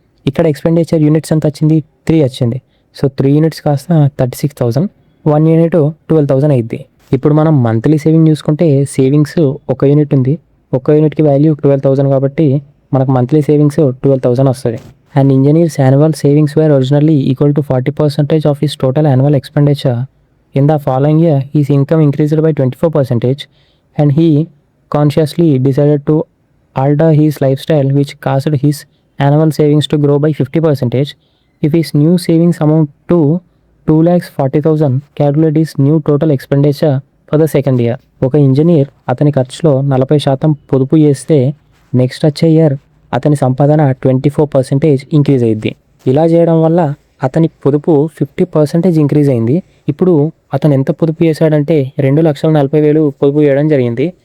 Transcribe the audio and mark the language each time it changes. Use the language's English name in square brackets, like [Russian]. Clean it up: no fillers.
[Telugu] ఇక్కడ expenditure units ఎంత వచ్చింది, 3 వచ్చింది. సో 3 యూనిట్స్ కాస్త 36,000, 1 యూనిట్ 12,000 అయింది. ఇప్పుడు మనం మంత్లీ సేవింగ్ చూసుకుంటే సేవింగ్స్ ఒక యూనిట్ ఉంది, ఒక యూనిట్కి వాల్యూ 12,000 కాబట్టి మనకు మంత్లీ సేవింగ్స్ 12,000 వస్తుంది. [English] And engineer's annual savings were originally equal to 40% of his total annual expenditure. In the following year his income increased by 24% and he consciously decided to alter his lifestyle which caused his annual savings to grow by 50%. If his new savings amount to 2,40,000, calculate his new total expenditure for the second year. [Telugu] ఒక engineer అతని ఖర్చులో 40% పొదుపు చేస్తే next వచ్చే year అతని సంపాదన 24% increase అయింది. ఇలా చేయడం వల్ల అతని పొదుపు 50% ఇంక్రీజ్ అయింది. ఇప్పుడు అతను ఎంత పొదుపు చేశాడంటే 2,40,000 పొదుపు చేయడం జరిగింది.